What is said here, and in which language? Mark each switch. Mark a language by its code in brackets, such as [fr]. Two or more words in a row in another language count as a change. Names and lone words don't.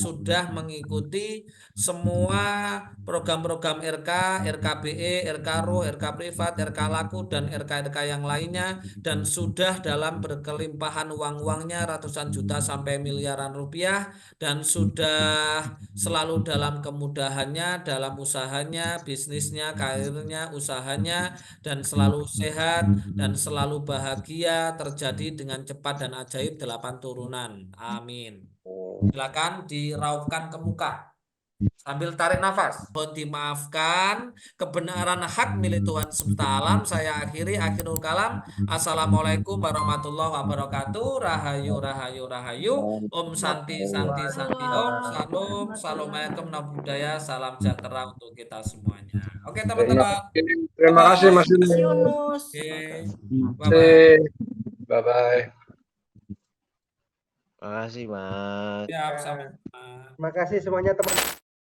[id] sudah mengikuti semua program-program RK, RKBE, RK Ruh, RK Privat, RK Laku, dan RK-RK yang lainnya, dan sudah dalam berkelimpahan uang-uangnya ratusan juta sampai miliaran rupiah, dan sudah selalu dalam kemudahannya, dalam usahanya, bisnisnya, karirnya, usahanya, dan selalu sehat dan selalu bahagia, terjadi dengan cepat dan ajaib 8 turunan. Amin. Silakan dirauhkan ke muka sambil tarik nafas. Mohon dimaafkan, kebenaran hak milik Tuhan semesta alam. Saya akhiri, [ar] آخر الكلام. السلام عليكم ورحمة الله وبركاته. [id] Rahayu, rahayu, rahayu. Om Santi, Santi, Santi. Om Salam, Assalamualaikum, Namo Buddhaya. Salam sejahtera untuk kita semuanya. Oke teman-teman. Terima kasih Mas Mas Yunus. Yunus. Oke. Bye-bye. Bye-bye. Makasih, Mas. Siap, sama. Terima kasih semuanya teman.